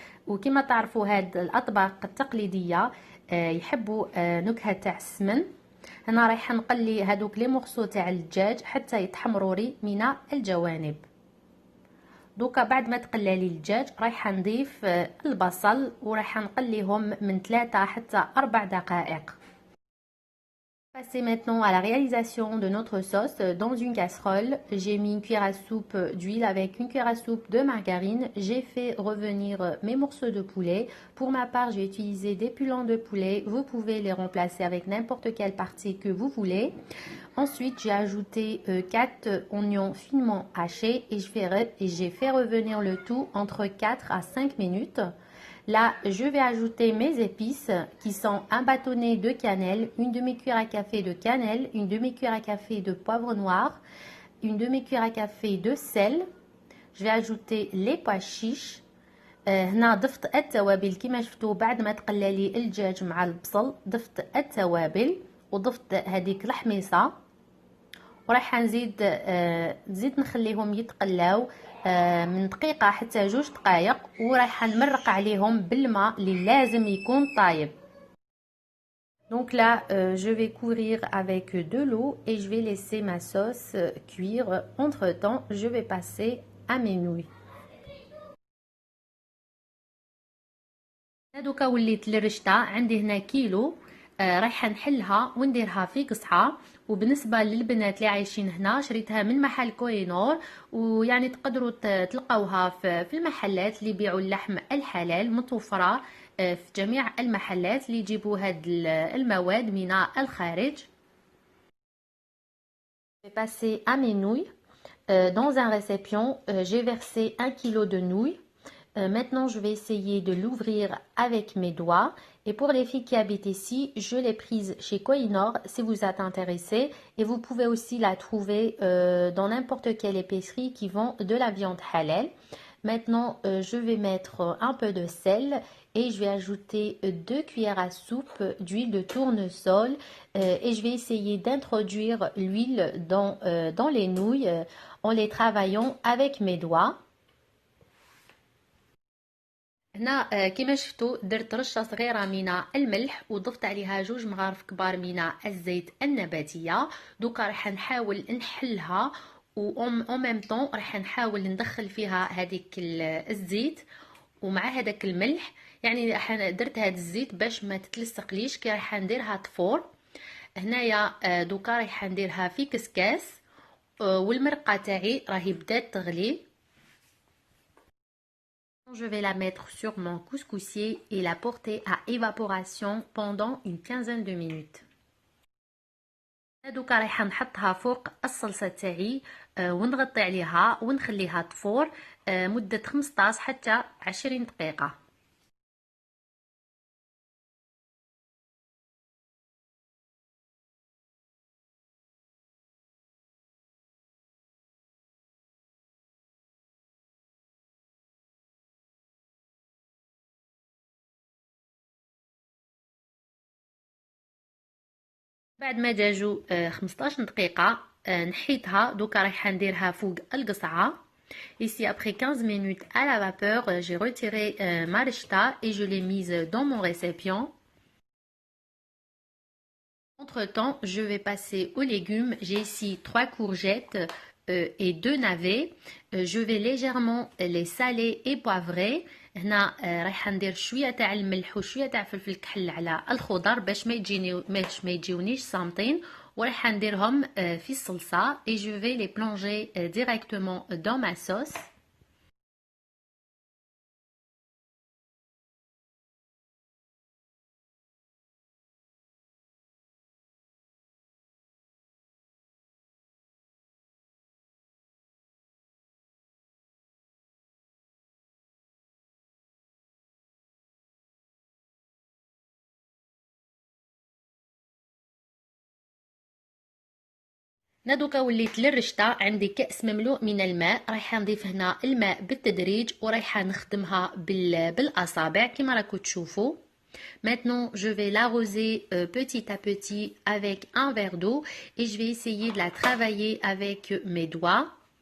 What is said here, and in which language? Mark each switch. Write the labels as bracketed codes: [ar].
[ar] وكما تعرفوا هاد الاطباق التقليديه يحبوا نكهه تاع السمن. هنا رايحه نقلي هذوك لي مورسو تاع الدجاج حتى يتحمروا لي من الجوانب. دوكا بعد ما تقلى لي الدجاج رايحه نضيف البصل ورايحه نقليهم من 3 حتى 4 دقائق. [fr] Passer maintenant à la réalisation de notre sauce. Dans une casserole, j'ai mis une cuillère à soupe d'huile avec une cuillère à soupe de margarine. J'ai fait revenir mes morceaux de poulet. Pour ma part, j'ai utilisé des pilons de poulet. Vous pouvez les remplacer avec n'importe quelle partie que vous voulez. Ensuite, j'ai ajouté 4 oignons finement hachés et j'ai fait revenir le tout entre 4 à 5 minutes. Là, je vais ajouter mes épices qui sont un bâtonnet de cannelle, une demi-cuillère à café de cannelle, une demi-cuillère à café de poivre noir, une demi-cuillère à café de sel. Je vais ajouter les pois chiches. [ar] هنا ضفت التوابل كما شفتوا بعد ما تقلى لي الدجاج مع البصل، ضفت التوابل وضفت هذيك الحميصه، وراح نزيد نخليهم يتقلاو من دقيقة حتى 2 دقائق، وراح نمرق عليهم بالماء اللي لازم يكون طايب. [fr] Donc là, je vais courir avec de l'eau et je vais laisser ma sauce cuire. Entre temps, je vais passer à mes nouilles. [ar] دوكا وليت للرشطة عندي هنا كيلو، رايحه نحلها ونديرها في قصعه. وبالنسبه للبنات اللي عايشين هنا شريتها من محل كوينور، ويعني تقدروا تلقاوها في المحلات اللي يبيعوا اللحم الحلال، متوفره في جميع المحلات اللي يجيبوا هاد المواد من الخارج. [fr] Je vais passer à mes nouilles. Dans un récipient, j'ai versé 1 kg de nouilles. Maintenant, je vais essayer de l'ouvrir avec mes doigts. Et pour les filles qui habitent ici, je l'ai prise chez Kohinoor si vous êtes intéressés. Et vous pouvez aussi la trouver dans n'importe quelle épicerie qui vend de la viande halal. Maintenant, je vais mettre un peu de sel et je vais ajouter 2 cuillères à soupe d'huile de tournesol. Et je vais essayer d'introduire l'huile dans les nouilles en les travaillant avec mes doigts. [ar] هنا كما شفتوا درت رشة صغيرة من الملح وضفت عليها 2 مغارف كبار من الزيت النباتية. دوكا راح نحاول نحلها و [fr] en même temps [ar] راح نحاول ندخل فيها هذيك الزيت ومع هذاك الملح. يعني راح درت هذا الزيت باش ما تتلصقليش كي راح نديرها تفور. هنايا دوكا راح نديرها في كسكاس والمرقة تاعي راهي بدات تغلي. [fr] Je vais la mettre sur mon couscoussier et la porter à évaporation pendant une quinzaine de minutes. [ar] دوكا رايحه نحطها فوق الصلصه تاعي ونغطي عليها ونخليها تفور مده 15 حتى 20 دقيقه. بعد ما داجو 15 دقيقة نحيتها. دوكا رايحة نديرها فوق القصعة. [fr] Ici après 15 minutes à la vapeur, j'ai retiré ma rechta et je l'ai mise dans mon récipient. Entre temps, je vais passer aux légumes. J'ai ici 3 courgettes et 2 navets. Je vais légèrement les saler et poivrer. هنا رايحه ندير شويه تاع الملح وشويه تاع فلفل كحل على الخضر باش ما يجيونيش صامتين ورايحه نديرهم في الصلصه et je vais les plonger directement dans ma sauce. [ar] دوكا وليت للرشطة عندي كأس مملوء من الماء رايحة نضيف هنا الماء بالتدريج ورايحة نخدمها بالأصابع كما راكم تشوفوا. [fr] Maintenant, je vais l'arroser petit à petit avec un verre d'eau et je vais essayer de la travailler avec mes doigts.